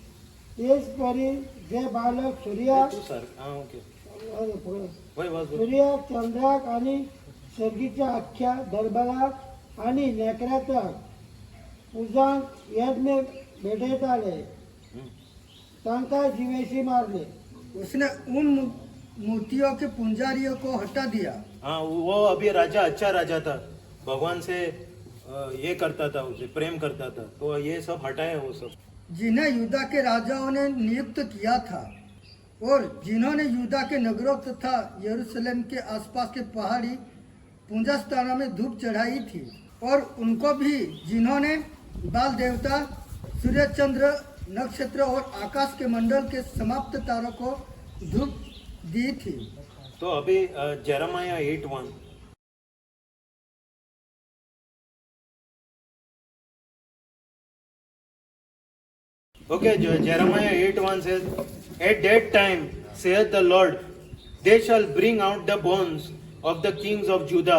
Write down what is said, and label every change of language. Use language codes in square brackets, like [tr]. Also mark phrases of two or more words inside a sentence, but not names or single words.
[kok] तेच परी जे बालक सूर्याक वय वाच सूर्याक चंद्राक आणि सर्गीच्या अख्ख्या दरबाराक आणि नेकराताक पूजांक यज्ञ भेटयताले तांकां जिवेशी मारले. [hi] उसने उन मूर्तियों के पुजारियों को हटा दिया हाँ वो अभी राजा अच्छा राजा था, भगवान से ये करता था, उसे प्रेम करता था, तो ये सब हटाया वो सब. जिन्हें यूदा के राजाओं ने नियुक्त किया था और जिन्होंने यूदा के नगरों तथा यरूशलेम के आसपास के पहाड़ी पूजा स्थानों में धूप चढ़ाई थी, और उनको भी जिन्होंने बाल देवता, सूर्य, चंद्र, नक्षत्र और आकाश के मंडल के समाप्त तारों को धूप दी थी. तो अभी जेरेमाया 8:1. [en] Okay, Jeremiah 8:1 says, "At that time, saith the Lord, they shall bring out the bones of the kings of Judah."